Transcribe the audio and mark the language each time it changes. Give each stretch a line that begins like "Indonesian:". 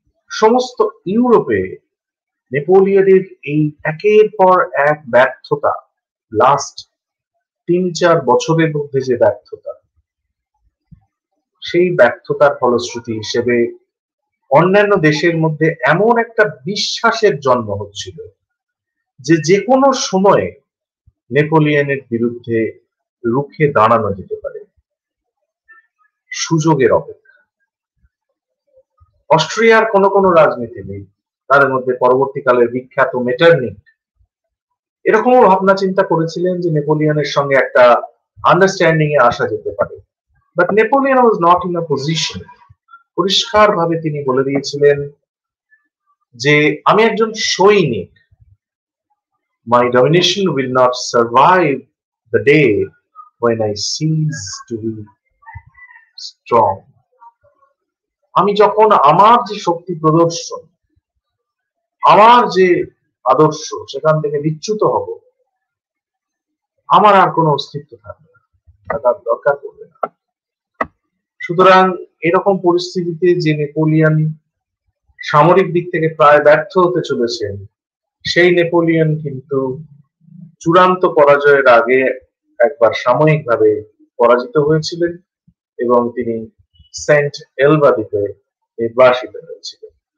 Bangla: সমস্ত ইউরোপে নেপোলিয়নের এই একের পর এক ব্যর্থতা, লাস্ট ৩-৪ বছরের মধ্যে যে ব্যর্থতা, সেই ব্যর্থতার ফলশ্রুতি হিসেবে অন্যান্য দেশের মধ্যে এমন একটা বিশ্বাসের জন্ম হচ্ছিল যে যে কোনো সময়ে নেপোলিয়নের বিরুদ্ধে রুখে দাঁড়ানো যেতে পারে, সুযোগের অপেক্ষা। অস্ট্রিয়ার কোন কোন রাজনীতিবিদ, তার মধ্যে পরবর্তীকালের বিখ্যাত মেটারনিক, এরকমও ভাবনা চিন্তা করেছিলেন যে নেপোলিয়নের সঙ্গে একটা আন্ডারস্ট্যান্ডিং এ আসা যেতে পারে।
English: But Napoleon was not in a position.
Bangla: পরিষ্কার ভাবে তিনি বলে দিয়েছিলেন যে আমি একজন সৈনিক,
English: my domination will not survive the day when I cease to be strong.
Bangla: আমি যখন আমার যে শক্তি প্রদর্শন, আমার যে আদর্শ সেখান থেকে বিচ্যুত হব, আমার আর কোনো অস্তিত্ব থাকবে না, তার দরকার পড়বে না। সুতরাং এরকম পরিস্থিতিতে যে নেপোলিয়ন সামরিক দিক থেকে প্রায় ব্যর্থ হতে চলেছেন, সেই নেপোলিয়ন কিন্তু চূড়ান্ত পরাজয়ের আগে একবার সাময়িকভাবে পরাজিত হয়েছিলেন এবং তিনি সেন্ট এলবা দ্বীপে নির্বাসিত হয়েছিলেন।